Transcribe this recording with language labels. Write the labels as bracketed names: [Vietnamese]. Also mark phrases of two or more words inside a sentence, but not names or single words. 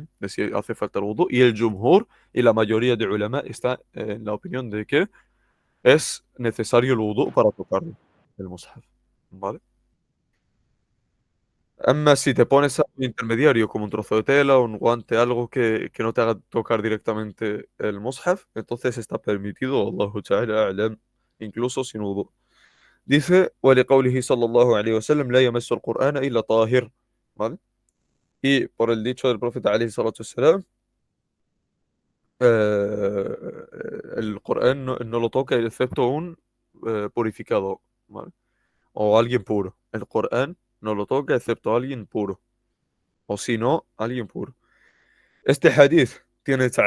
[Spanish] De si hace falta el wudu, y el jumhur y la mayoría de ulama está en la opinión de que es necesario el wudu para tocarlo, el mushaf, ¿vale? Si te pones algo intermediario, como un trozo de tela, un guante, algo que no te haga tocar directamente el mushaf, entonces está permitido, [Arabic] الله تعالى أعلم, [Spanish] incluso sin wudu. Dice, [Arabic] ولقوله صلى الله عليه وسلم لا يمس القرآن إلا طاهر, [Spanish] ¿vale? Y por el dicho del profeta [Arabic] عليه الصلاة والسلام, [Spanish] el Corán no lo toca excepto un purificado, ¿vale? O alguien puro. El Corán no lo toca excepto alguien puro. O si no, alguien puro. Este hadith tiene تعليق.